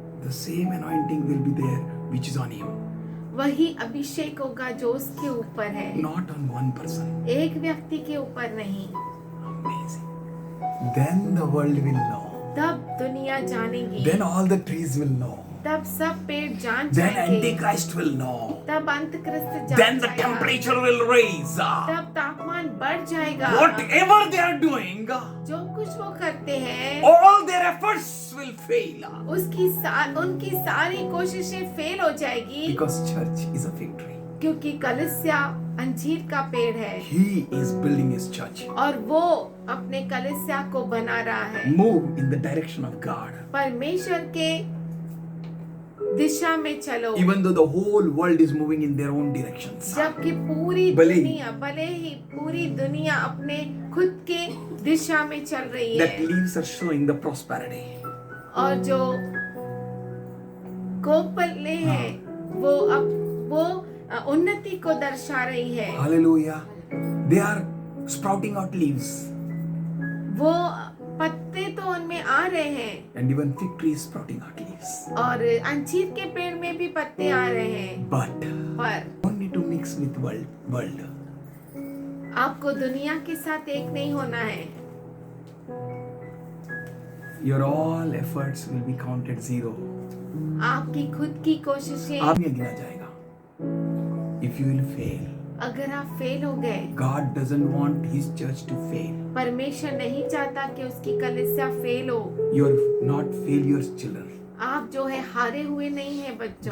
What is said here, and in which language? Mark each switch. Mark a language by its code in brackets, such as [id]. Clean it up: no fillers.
[en] the same anointing will be there which is on him. [hi] वही अभिषेक होगा जो उसके ऊपर है, [en] Not on one person. [hi] एक व्यक्ति के ऊपर नहीं। [en] Amazing. Then the world will know. [hi] तब दुनिया जानेगी, [en] Then all the trees will know. [hi] तब सब पेड़ जान [en] Then [hi] जाएंगे, [en] Antichrist will know. [hi] तब अंतक्रिस्त जान [en] Then the [hi] जाएगा, [en] temperature will raise. [hi] तब तापमान बढ़ जाएगा। [en] Whatever they are doing, [hi] जो कुछ वो करते हैं [en] all their efforts will fail. [hi] उनकी सारी कोशिशें फेल हो जाएगी, [en] Because church is a victory. [hi] क्योंकि कलीसिया अंजीर का पेड़ है [en] He is building his church. [hi] और वो अपने कलीसिया को बना रहा है। [en] Move in the direction of God. [hi] परमेश्वर के दिशा में चलो, [en] Even though the whole world is moving in their own directions. [hi] जबकि पूरी भले ही- दुनिया, भले ही पूरी दुनिया अपने खुद के दिशा में चल रही [en] That [hi] है [en] leaves are showing the prosperity. [hi] और जो कोपले हैं वो उन्नति को दर्शा रही है। [en] Hallelujah. They are sprouting out leaves. [hi] वो पत्ते तो उनमें आ रहे हैं [en] And even fig tree is sprouting out leaves. [hi] और अंजीर के पेड़ में भी पत्ते आ रहे हैं, [en] But [hi] पर [en] don't need to mix with world. [hi] आपको दुनिया के साथ एक नहीं होना है। [en] Your all efforts will be counted zero. [hi] आपकी खुद की कोशिशें, आप नहीं गिना जाएगा. [en] If you will fail, [hi] अगर आप फेल हो गए, [en] God doesn't want His church to fail. [hi] परमेश्वर नहीं चाहता कि उसकी कलीसिया फेल हो। [en] You're not failures, children. [hi] आप जो है हारे हुए नहीं है बच्चों,